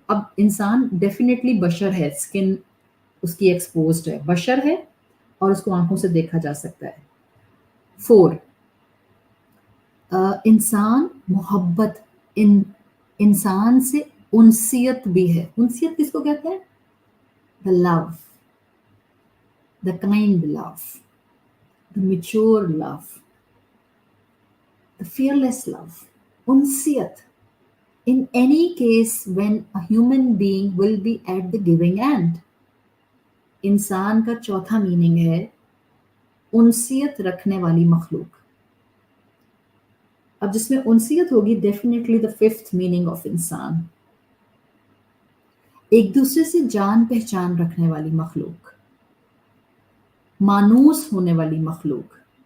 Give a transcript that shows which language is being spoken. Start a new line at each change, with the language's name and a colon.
Urdu: اب انسان ڈیفینیٹلی بشر ہے، اسکن اس کی ایکسپوزڈ ہے، بشر ہے اور اس کو آنکھوں سے دیکھا جا سکتا ہے. 4 انسان محبت، انسان سے انسیت بھی ہے. انسیت کس کو کہتے ہیں؟
English: the love, the kind love, the mature love, the fearless love. Unsiyat. In any case, when a human being will be at the giving end.
Urdu: انسان کا چوتھا میننگ ہے انسیت رکھنے والی مخلوق. اب جس میں انسیت ہوگی
English: definitely the fifth meaning of
Urdu: انسان، ایک دوسرے سے جان پہچان رکھنے والی مخلوق، مانوس ہونے والی مخلوق.